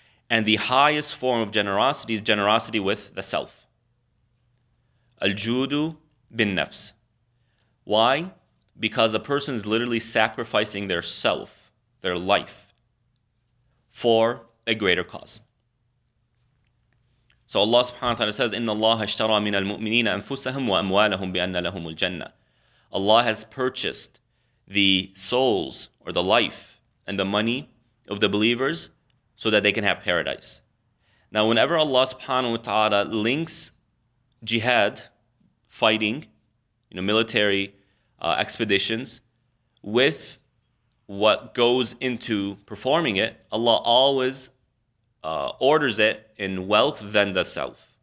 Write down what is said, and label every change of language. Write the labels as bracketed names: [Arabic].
[English] And the highest form of generosity is generosity with the self. [Arabic] Al-judu bin nafs. [English] Why? Because a person is literally sacrificing their self, their life, for a greater cause. So Allah subhanahu wa ta'ala says, [Arabic] إِنَّ اللَّهَ اشْتَرَى مِنَ الْمُؤْمِنِينَ أَنفُسَهُمْ وَأَمْوَالَهُمْ بِأَنَّ لَهُمُ الْجَنَّةِ. [English] Allah has purchased the souls or the life and the money of the believers so that they can have paradise. Now, whenever Allah subhanahu wa ta'ala links jihad, fighting, military expeditions, with what goes into performing it, Allah always orders it in wealth than the self.